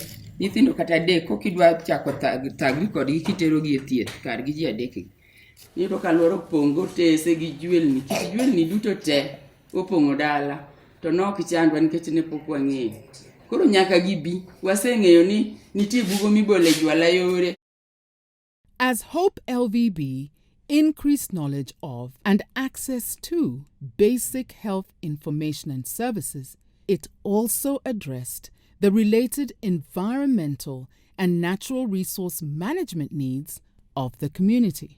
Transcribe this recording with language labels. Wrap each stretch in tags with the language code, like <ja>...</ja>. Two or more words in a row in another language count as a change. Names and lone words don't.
<luo>Nyithindo kata adek kokidwa chako tagi kodgi kiterogi e thieth kar gi ji adek. Nito ka luoro pongo tese gi jwelni. Kit jwelni duto te opong'o dala. To nok chandwa nikech ne pok wang'eyo. Koro nyaka gibi waseng'eyo ni nitie bugo mibole jwala yore.</luo> <en>As HOPE LVB increased knowledge of and access to basic health information and services, it also addressed the related environmental and natural resource management needs of the community.</en>